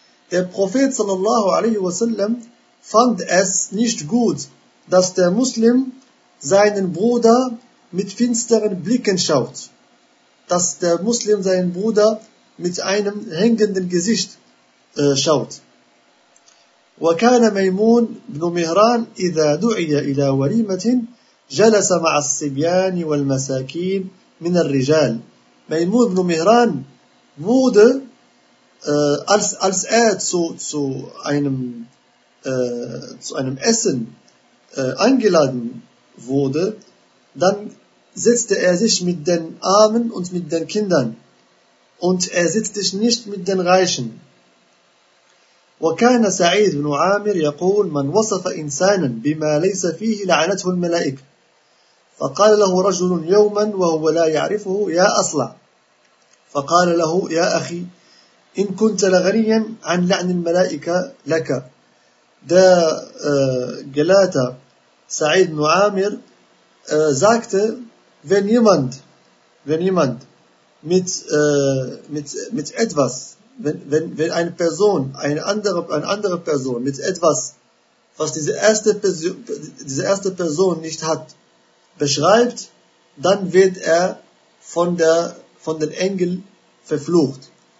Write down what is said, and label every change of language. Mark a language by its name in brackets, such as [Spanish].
[German] Der Prophet [Arabic] صلى الله عليه وسلم [German] fand es nicht gut, dass der Muslim seinen Bruder mit finsteren Blicken schaut, dass der Muslim seinen Bruder mit einem hängenden Gesicht schaut. [Arabic] وكان ميمون بن مهران إذا دعي إلى وليمة جلس مع الصبيان والمساكين من الرجال. [German] ميمون بن مهران wurde als er zu einem Essen eingeladen wurde, dann setzte er sich mit den Armen und mit den Kindern und er setzte sich nicht mit den Reichen. [Arabic] وكان سعيد بن عامر يقول من وصف إنسانا بما ليس فيه لعنته الملائكة فقال له رجل يوما وهو لا يعرفه يا أصلع فقال له يا أخي إن كنت لغنيا عن لعن الملائكة لك. [German] Der Gelehrte Sa'id ibn Amir sagte, wenn jemand mit etwas, wenn eine Person, eine andere Person mit etwas, was diese erste Person nicht hat, beschreibt, dann wird er von den Engeln verflucht.